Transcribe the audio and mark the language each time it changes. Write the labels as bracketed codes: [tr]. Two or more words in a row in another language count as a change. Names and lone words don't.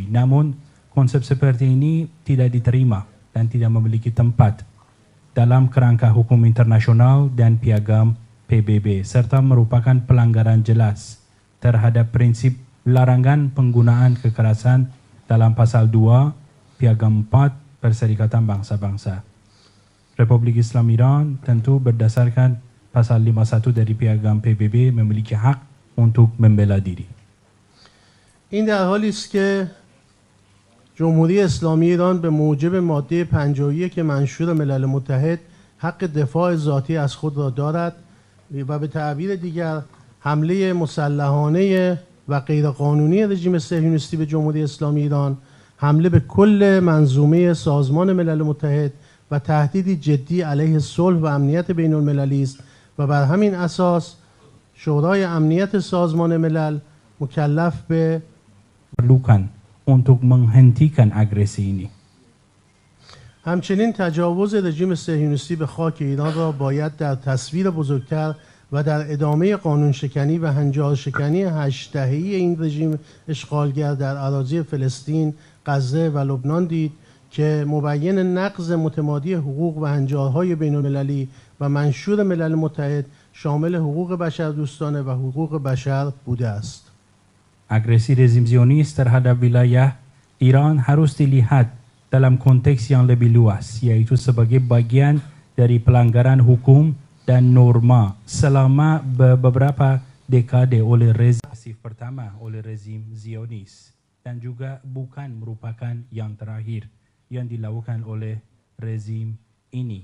[id] Namun konsep seperti ini tidak diterima dan tidak memiliki tempat dalam kerangka hukum internasional dan piagam PBB serta merupakan pelanggaran jelas terhadap prinsip larangan penggunaan kekerasan dalam pasal 2 piagam 4 Perserikatan Bangsa-Bangsa. Republik Islam Iran tentu berdasarkan pasal 51 dari piagam PBB memiliki hak untuk membela diri. [fa] این در حالی است که جمهوری اسلامی ایران به موجب ماده 51 منشور ملل متحد حق دفاع ذاتی از خود را دارد و به تعبیر دیگر حمله مسلحانه و غیرقانونی رژیم صهیونیستی به جمهوری اسلامی ایران حمله به کل منظومه سازمان ملل متحد و تهدیدی جدی علیه صلح و امنیت بین المللی است و بر همین اساس شورای امنیت سازمان ملل مکلف به [id] perlukan untuk menghentikan agresi ini. [fa] همچنین تجاوز رژیم صهیونیستی به خاک ایران را باید در تصویر بزرگتر و در ادامه قانون شکنی و هنجار شکنی 8 دهه‌ای این رژیم اشغالگر در اراضی فلسطین، غزه و لبنان دید که مبین نقض متمادی حقوق و هنجارهای بین‌المللی و منشور ملل متحد شامل حقوق بشردوستانه و حقوق بشر بوده است. [id] Agresi rezim Zionis terhadap wilayah Iran harus dilihat dalam konteks yang lebih luas, yaitu sebagai bagian dari pelanggaran hukum dan norma selama beberapa dekade oleh rezim pertama oleh rezim Zionis, dan juga bukan merupakan yang terakhir yang dilakukan oleh rezim ini.